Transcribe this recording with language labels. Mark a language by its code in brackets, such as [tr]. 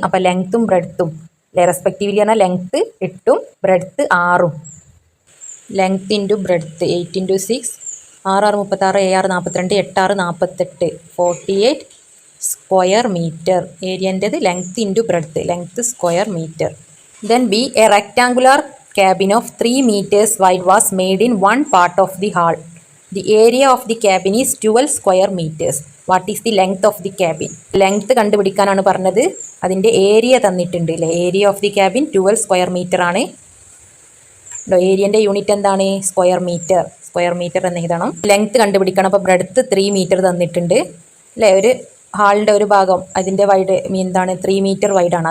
[ml] അപ്പോൾ ലെങ്ത്തും ബ്രെഡ്ത്തും അല്ലേ, റെസ്പെക്റ്റീവ്ലി പറഞ്ഞാൽ length 8ഉം breadth 6ഉം. Length into breadth 8 × 6 6 6 36 7 42 8 6 48 48 square metre. ഏരിയൻ്റെത് length into breadth, length square metre. [en] Then B, a rectangular cabin of 3 meters wide was made in one part of the hall. The area of the cabin is 12 square meters. What is the length of the cabin? [ml] Length കണ്ടുപിടിക്കാനാണ് പറഞ്ഞത്. അതിൻ്റെ area തന്നിട്ടുണ്ട് അല്ലേ. [en] area of the cabin [ml] 12 square metre ആണ്. ഏരിയൻ്റെ unit എന്താണ്? Square metre. Square metre എന്ന് എഴുതണം. Length കണ്ടുപിടിക്കണം. അപ്പോൾ ബ്രെഡ്ത്ത് 3 മീറ്റർ തന്നിട്ടുണ്ട് അല്ലേ. ഒരു ഹാളിൻ്റെ ഒരു ഭാഗം അതിൻ്റെ വൈഡ് എന്താണ്? 3 മീറ്റർ വൈഡാണ്.